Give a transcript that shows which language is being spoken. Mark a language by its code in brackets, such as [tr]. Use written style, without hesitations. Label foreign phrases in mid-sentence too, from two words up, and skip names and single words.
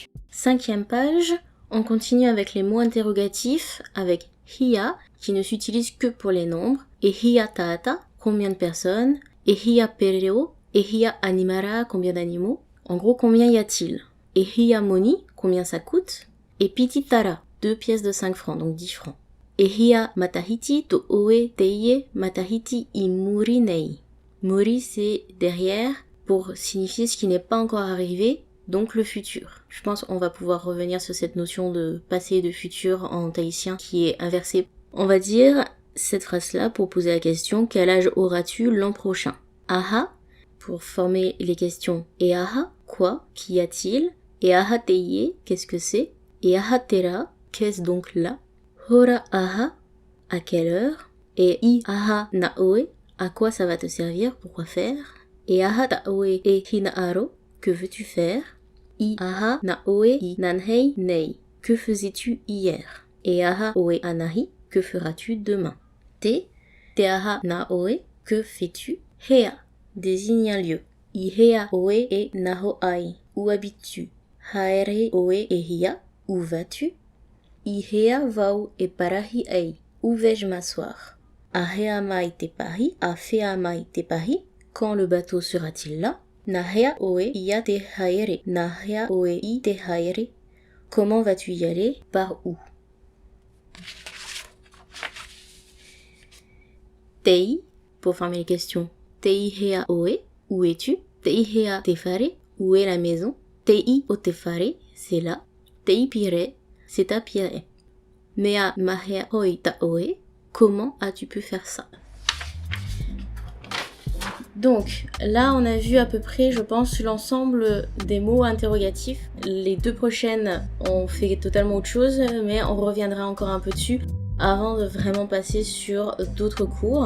[fr] 5e page, on continue avec les mots interrogatifs avec hiya qui ne s'utilise que pour les nombres et [ty] hiya tata, [fr] combien de personnes, et [ty] hiya pereo [fr] et [ty] hiya animara, [fr] combien d'animaux. En gros, combien y a-t-il? Et [ty] hiya moni, [fr] combien ça coûte? Et pititara, 2 pièces de 5 francs, donc 10 francs. [ty] Et hiya matahiti to oe teiye matahiti i muri nei. [fr] Muri c'est derrière pour signifier ce qui n'est pas encore arrivé, donc le futur. Je pense qu'on va pouvoir revenir sur cette notion de passé et de futur en tahitien qui est inversée. On va dire cette phrase-là pour poser la question: quel âge auras-tu l'an prochain? Aha, pour former les questions. Et aha, quoi? Qu'y a-t-il? Et [ty] aha teiye, [fr] qu'est-ce que c'est? Et [ty] aha tera, [fr] qu'est-ce donc là? [ty] Hora aha, [fr] à quelle heure? Et [ty] i aha naoe, [fr] à quoi ça va te servir? Pourquoi faire? Et [ty] aha taoe e hinaaro, [fr] que veux-tu faire? [ty] I aha naoe i nanhei nei, [fr] que faisais-tu hier? Et [ty] aha oe anahi, [fr] que feras-tu demain? [ty] Te aha naoe, [fr] que fais-tu? Hea, désigne un lieu. [ty] I hea oe e naho ai, [fr] où habites-tu? [ty] Haere oe e hia, [fr] où vas-tu? [ty] I hea vau e parahi ei, [fr] où vais-je m'asseoir? [ty] A hea mai te pahi, a fea mai te pahi, [fr] quand le bateau sera-t-il là? [ty] Na hea oe ia te haere, na hea oe i te haere, [fr] comment vas-tu y aller? Par où? Tei, pour former les questions. [ty] Tei hea oe, [fr] où es-tu? [ty] Tei hea te fare, [fr] où est la maison? [ty] Tei o te fare, [fr] c'est là. [ty] Tei pire, [fr] c'est à Pierre. [ty] Mea mahea hoi ta oe, [fr] comment as-tu pu faire ça? Donc là on a vu à peu près, je pense, l'ensemble des mots interrogatifs. Les 2 prochaines on fait totalement autre chose, mais on reviendra encore un peu dessus avant de vraiment passer sur d'autres cours.